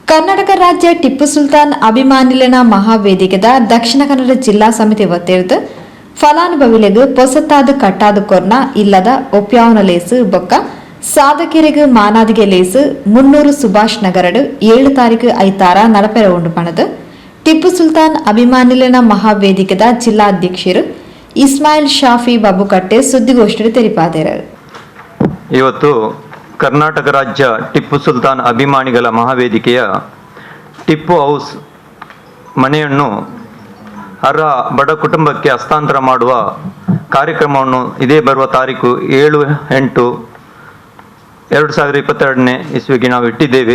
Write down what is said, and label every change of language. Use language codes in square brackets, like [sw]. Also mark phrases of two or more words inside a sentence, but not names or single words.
[tcy] ಕರ್ನಾಟಕ ರಾಜ್ಯ ಟಿಪ್ಪು ಸುಲ್ತಾನ್ ಅಭಿಮಾನಿಲನ ಮಹಾವೇದಿಕೆದ ದಕ್ಷಿಣ ಕನ್ನಡ ಜಿಲ್ಲಾ ಸಮಿತಿ ವತಿರ್ದು ಫಲಾನುಭವಿಗಳಿಗೆ ಪೊಸತ್ತಾದ ಕಟ್ಟಾದ ಕೊರ್ನ ಇಲ್ಲದ ಒಪ್ಯಾವನ ಲೇಸು ಬೊಕ್ಕ ಸಾಧಕರಿಗೆ ಮಾನಾದಿಗೆ ಲೇಸು 300 ಸುಭಾಷ್ ನಗರಡು 7 ತಾರೀಕು ಐತಾರ ನಡಪೆರ ಉಂಡು ಪಣದು ಟಿಪ್ಪು ಸುಲ್ತಾನ್ ಅಭಿಮಾನಿಲನ ಮಹಾವೇದಿಕೆದ ಜಿಲ್ಲಾಧ್ಯಕ್ಷರು ಇಸ್ಮಾಯಿಲ್ ಶಾಫಿ ಬಾಬುಕಟ್ಟೆ ಸುದ್ದಿಗೋಷ್ಠಿ ತೆರಿಪಾದರು. [kn] ಇವತ್ತು ಕರ್ನಾಟಕ ರಾಜ್ಯ ಟಿಪ್ಪು ಸುಲ್ತಾನ್ ಅಭಿಮಾನಿಗಳ ಮಹಾವೇದಿಕೆಯ ಟಿಪ್ಪು ಹೌಸ್ ಮನೆಯನ್ನು ಅರ್ಹ ಬಡ ಕುಟುಂಬಕ್ಕೆ ಹಸ್ತಾಂತರ ಮಾಡುವ ಕಾರ್ಯಕ್ರಮವನ್ನು ಇದೇ ಬರುವ ತಾರೀಕು 7/8/2022 ಇಸ್ವಿಗೆ ನಾವು ಇಟ್ಟಿದ್ದೇವೆ.